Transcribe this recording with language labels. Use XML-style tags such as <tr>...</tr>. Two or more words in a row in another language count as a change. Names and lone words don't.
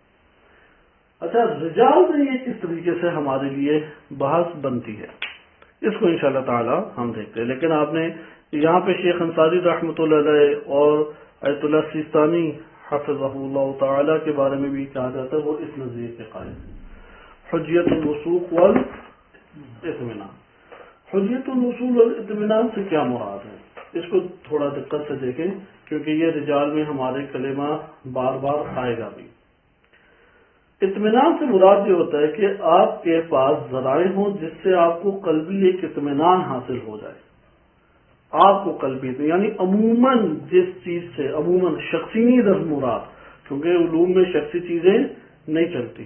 <ur>اچھا، رجال میں یہ کس طریقے سے ہمارے لیے بحث بنتی ہے، اس کو</ur> <ar>انشاءاللہ تعالی</ar> <ur>ہم دیکھتے ہیں. لیکن آپ نے یہاں پہ شیخ انصاری</ur> <ar>رحمۃ اللہ علیہ</ar> <ur>اور آیت اللہ سیستانی</ur> <ar>حفظہ اللہ تعالی</ar> <ur>کے بارے میں بھی کہا جاتا ہے، وہ اس نظریے کے قائل ہیں.</ur> <ar>حجیت الوثوق والاطمینان. حجیت الوصول والاطمینان</ar> <ur>سے کیا مراد ہے؟ اس کو تھوڑا دقت سے دیکھیں، کیونکہ یہ رجال میں ہمارے کلمہ بار بار آئے گا بھی. اطمینان سے مراد یہ ہوتا ہے کہ آپ کے پاس ذرائع ہوں جس سے آپ کو قلبی ایک اطمینان حاصل ہو جائے. آپ کو قلبی یعنی عموماً جس چیز سے، عموماً شخصی نہیں در مراد، کیونکہ علوم میں شخصی چیزیں نہیں چلتی.</ur>